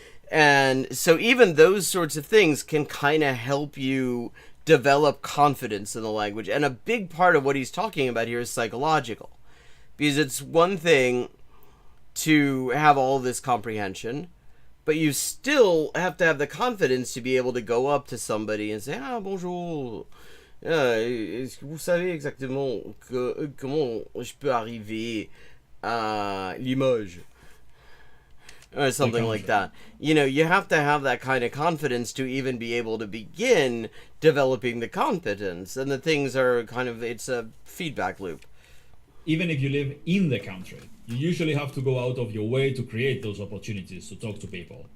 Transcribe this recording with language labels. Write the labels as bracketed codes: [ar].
[en] And so even those sorts of things can kind of help you develop confidence in the language. And a big part of what he's talking about here is psychological. Because it's one thing to have all this comprehension, but you still have to have the confidence to be able to go up to somebody and say, ah, bonjour. [fr] Est-ce que vous savez exactement comment je peux arriver à Limoges? [en] Or something like that. You know, you have to have that kind of confidence to even be able to begin developing the competence. And the things are kind of, it's a feedback loop. Even if you live in the country, you usually have to go out of your way to create those opportunities to talk to people.